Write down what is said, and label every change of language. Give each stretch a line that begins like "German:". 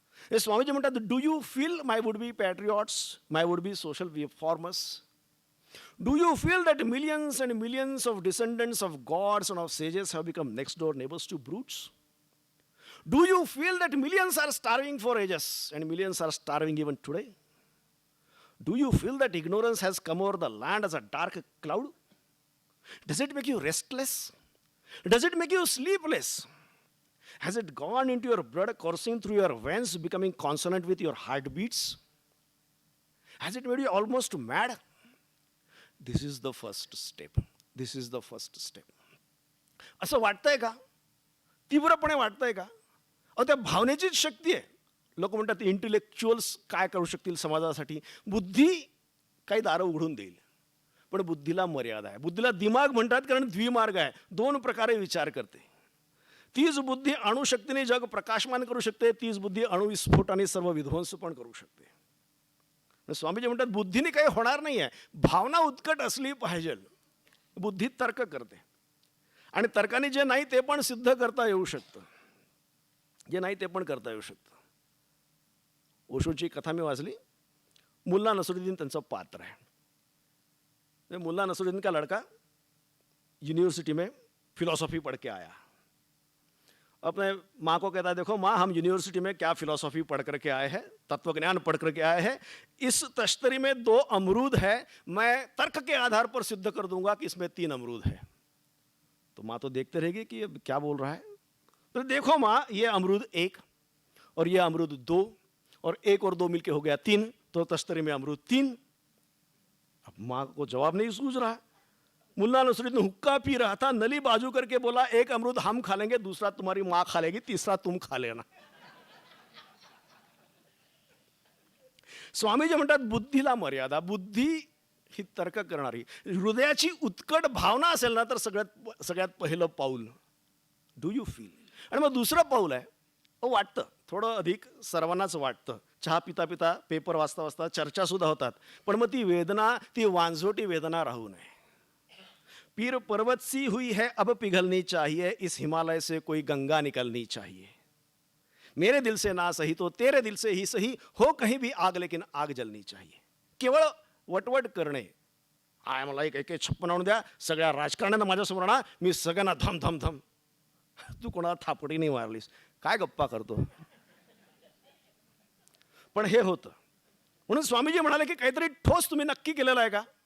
Marathi: हे स्वामीजी म्हणतात,
English: Do you feel my would be patriots, my would be social reformers, do you feel that millions and millions of descendants of gods and of sages have become next door neighbours to brutes, do you feel that millions are starving for ages and millions are starving even today, do you feel that ignorance has come over the land as a dark cloud? Does it make you restless? Does it make you sleepless? Has it gone into your blood, coursing through your veins, becoming consonant with your heartbeats? Has it made you almost mad? This is the first step. This is the first step.
Marathi: असं वाटतंय का? तीव्रपणे वाटतंय का? अहो, त्या भावनेचीच शक्ती आहे. लोक म्हणतात इंटेलेक्च्युअल्स काय करू शकतील समाजासाठी. बुद्धी काही दारं उघडून देईल, पण बुद्धीला मर्यादा आहे. बुद्धीला दिमाग म्हणतात, कारण द्विमार्ग आहे, 2 प्रकारे विचार करते. तीच बुद्धी अणुशक्तीने जग प्रकाशमान करू शकते, तीच बुद्धी अणुविस्फोटाने सर्व विध्वंस पण करू शकते. स्वामीजी म्हणतात बुद्धीने काही होणार नाही आहे, भावना उत्कट असली पाहिजे. बुद्धी तर्क करते आणि तर्काने जे नाही ते पण सिद्ध करता येऊ शकतं, जे नाही ते पण करता येऊ शकतं. ओशोची कथा मी वाचली. मुल्ला नसरुद्दीन त्यांचं पात्र आहे.
Hindi: मुल्ला नसरुद्दीन का लड़का यूनिवर्सिटी में फिलॉसफी पढ़ के आया. अपने माँ को कहता है, देखो माँ, हम यूनिवर्सिटी में क्या फिलॉसफी पढ़ करके आए हैं, तत्वज्ञान पढ़ करके आए हैं. इस तश्तरी में 2 अमरूद है, मैं तर्क के आधार पर सिद्ध कर दूंगा कि इसमें 3 अमरूद है. तो माँ तो देखते रहेगी कि अब क्या बोल रहा है. तो देखो माँ, ये अमरूद 1 और ये अमरूद 2 और 1 और 2 मिलके हो गया 3, तो तश्तरी में अमरूद 3. अब माँ को जवाब नहीं सूझ रहा. मुल्ला नसरुद्दीन हुक्का पी रहा था, नली बाजू करके बोला, 1 अमरूद हम खा लेंगे, दूसरा तुम्हारी माँ खा लेगी, तीसरा तुम खा लेना.
Marathi: स्वामीजी म्हणतात बुद्धीला मर्यादा. बुद्धी ही तर्क करणारी, हृदयाची उत्कट भावना असेल ना, तर सगळ्यात पहिलं पाऊल
English: Do you feel.
Marathi: आणि मग दुसरं पाऊल आहे, वाटतं थोडं अधिक, सर्वांनाच वाटतं. चहा पिता पिता, पेपर वाचता वाचता चर्चा सुद्धा होतात. पण मग ती वेदना, ती वांझोटी वेदना राहू नये.
Hindi: पीर पर्वत सी हुई है अब पिघलनी चाहिए, इस हिमालय से कोई गंगा निकलनी चाहिए. मेरे दिल से ना सही तो तेरे दिल से ही सही, हो कहीं भी आग लेकिन आग जलनी चाहिए.
Marathi: केवळ वटवट करणे, आय मला एक 56 आणून द्या, सगळ्या राजकारण्यांना माझ्यासमोर आणा, मी सगळ्यांना धम धम धम. तू कोणाला थापडी नाही मारलीस, काय गप्पा करतो. पण हे होतं. म्हणून स्वामीजी म्हणाले की काहीतरी ठोस तुम्ही नक्की केलेलं आहे का.